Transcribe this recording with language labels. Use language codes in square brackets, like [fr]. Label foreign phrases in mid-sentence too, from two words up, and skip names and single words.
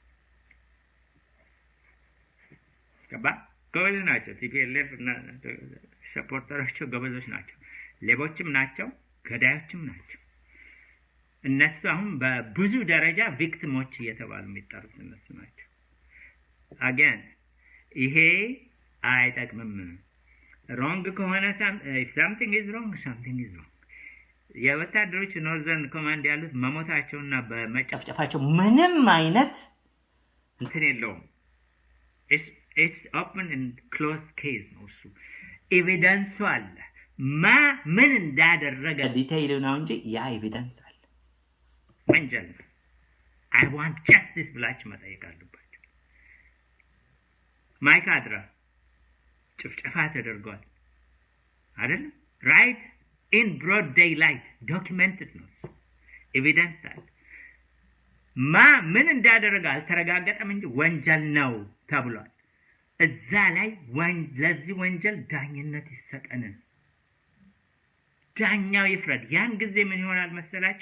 [am] ገባ ጎበዝ ናቸው። ቲፒኤልኤፍ እና ሰፖርተሮቻቸው ጎበዞች ናቸው። ሌቦችም ናቸው፣ ገዳዮችም ናቸው። እነሱ አሁን በብዙ ደረጃ ቪክቲሞች እየተባሉ የሚጠሩት እነሱ ናቸው። አገን ይሄ አይጠቅምም። ሮንግ ከሆነ [en] something is wrong, something is wrong። [am] የወታደሮች ኖርዘርን ኮማንድ ያሉት መሞታቸውና በመጨፍጨፋቸው ምንም አይነት እንትን የለውም። [en] it's open and closed case [am] ነው። እሱ ኤቪደንሱ አለ። ምን እንዳደረገ ዲቴይል ነው እንጂ ያ ኤቪደንስ አለ። ወንጀል [en] I want justice [am] ብላችሁ መጠየቅ አለባችሁ። ማይካድራ ጭፍጨፋ ተደርጓል አይደል? [en] right in broad daylight documented [am] ነው። ኤቪደንስ አለ። ምን እንዳደረገ አልተረጋገጠም እንጂ ወንጀል ነው ተብሏል። እዛ ላይ ለዚህ ወንጀል ዳኝነት ይሰጠን፣ ዳኛው ይፍረድ። ያን ጊዜ ምን ይሆናል መሰላችሁ?